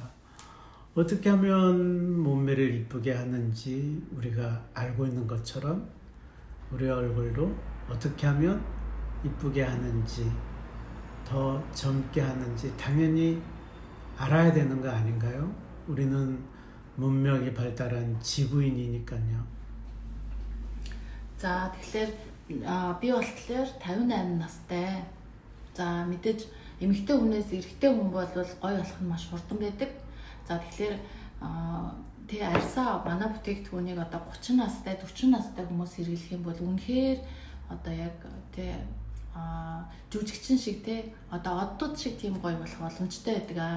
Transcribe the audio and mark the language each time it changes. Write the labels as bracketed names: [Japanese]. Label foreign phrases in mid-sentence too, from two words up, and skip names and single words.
[Korean] 어떻게 하면 몸매를 이쁘게 하는지 우리가 알고 있는 것처럼 우리 얼굴도 어떻게 하면 이쁘게 하는지 더 젊게 하는지 당연히 알아야 되는 거 아닌가요? 우리는 문명이 발달한 지구인이니까요. [Mongolian] За тэгэхээр би болохоор 58 настай. За мэдээж эмэгтэй хүнээс эрэгтэй хүн бол гоё болох нь маш хурдан байдаг. За тэгэхээр тэгээ арьсаа манай бүтээгдэхүүнийг одоо 30 настай 40 настай хүмүүс хэрэглэх юм бол үнэхээр одоо яг тэгээ жүжигчин шиг те одоо оддууд шиг тийм гоё болох боломжтой байдаг.